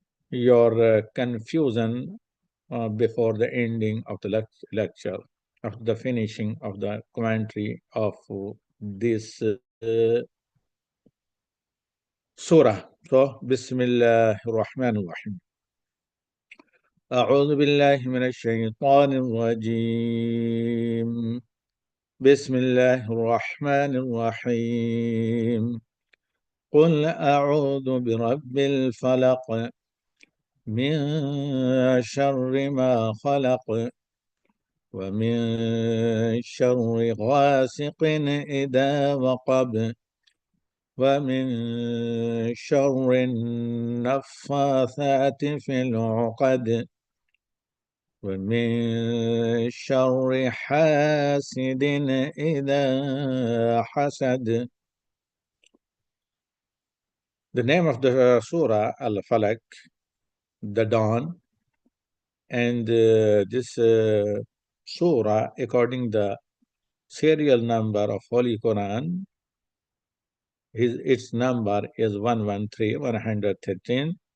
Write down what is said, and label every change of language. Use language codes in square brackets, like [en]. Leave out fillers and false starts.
[en] your confusion before the ending of the lecture, after the finishing of the commentary of this surah. [ar] So, Bismillah ar-Rahman ar-Rahim. أعوذ بالله من الشيطان الرجيم. بسم الله الرحمن الرحيم. قل أعوذ برب الفلق من شر ما خلق ومن شر غاسق إذا وقب ومن شر النفاثات في العقد ومن شر حاسد إذا حسد. [en] The name of the surah, Al-Falaq, the dawn, and this surah, according the serial number of Holy Quran, its number is 113, 113.